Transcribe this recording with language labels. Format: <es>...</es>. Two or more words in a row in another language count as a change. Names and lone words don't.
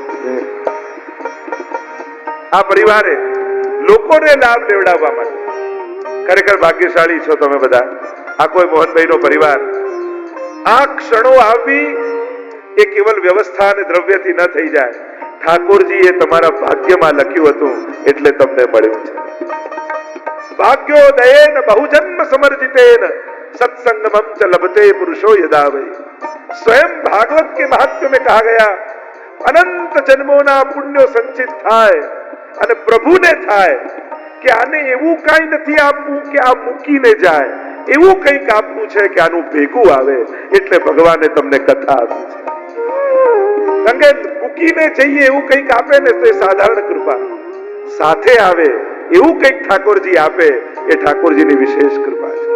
<gu>આ પરિવારે લોકોને લાભ લેવડાવવા માટે ખરેખર ભાગ્યશાળી છો તમે બધા. આ કોઈ મોહનભાઈનો પરિવાર. આ ક્ષણો આવવી એ કેવલ વ્યવસ્થા અને દ્રવ્યથી ન થઈ જાય. ઠાકોરજીએ તમારા ભાગ્યમાં લખ્યું હતું એટલે તમને મળ્યું છે.</gu> <sa>ભાગ્યોદયેન બહુજન્મ સમર્જિતેન सत्संगमम च लभते पुरुषो यदा वै.</sa> <hi>स्वयं भागवत के महात्म्य में कहा गया,</hi> <gu>અનંત જન્મોના પુણ્યો સંચિત થાય અને પ્રભુને થાય કે આને એવું કઈ નથી આપવું કે આ મૂકીને જાય, એવું કંઈક આપવું છે કે આનું ભેગું આવે. એટલે ભગવાને તમને કથા આપી છે. કારણ કે મૂકીને જઈએ એવું કંઈક આપે ને તો એ સાધારણ કૃપા, સાથે આવે એવું કંઈક ઠાકોરજી આપે એ ઠાકોરજીની વિશેષ કૃપા છે.</gu>